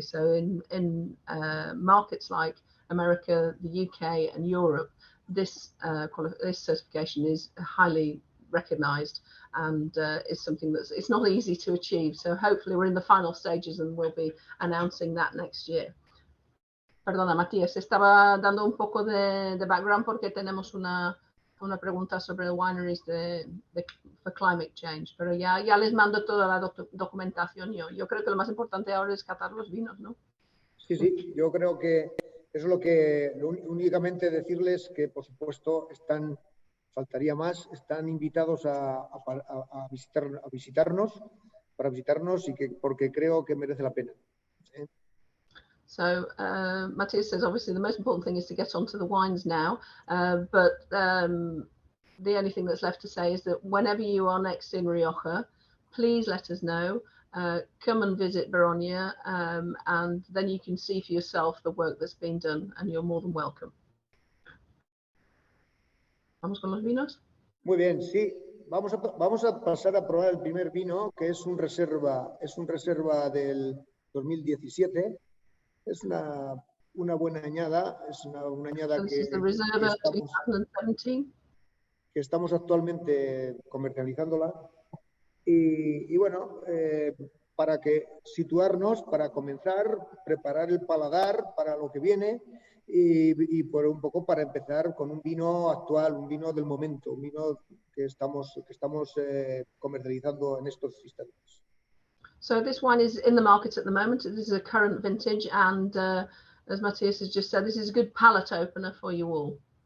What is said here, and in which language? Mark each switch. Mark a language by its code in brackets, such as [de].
[en] So in markets like America, the UK and Europe, this certification is highly recognized and is something it's not easy to achieve. So hopefully we're in the final stages and we'll be announcing that next year. [es] Perdona, Matías, estaba dando un poco de background porque tenemos una pregunta sobre [en] wineries for climate change, [es] pero ya les mando toda la documentación. Yo creo que lo más importante ahora es catar los vinos, ¿no? Sí, yo creo que Eso es lo que únicamente decirles que, por supuesto, faltaría más, están invitados a visitarnos, para visitarnos y porque creo que merece la pena. [en] So Matthias says obviously the most important thing is to get onto the wines now, but the only thing that's left to say is that whenever you are next in Rioja, please let us know. Come and visit Beronia, and then you can see for yourself the work that's been done, and you're more than welcome. [es] ¿Vamos con los vinos? Muy bien, sí. Vamos a pasar a probar el primer vino, que es un reserva del 2017. Es una buena añada, es una añada [en] So this is the Reserva 2017. [es] que estamos actualmente comercializándola. Y bueno, para situarnos, para comenzar, preparar el paladar para lo que viene y por un poco para empezar con un vino actual, un vino del momento, un vino que estamos comercializando en estos instantes. [en] So this wine is in the market at the moment. This is a current vintage, and as Matthias has just said, this is a good palate opener for you all.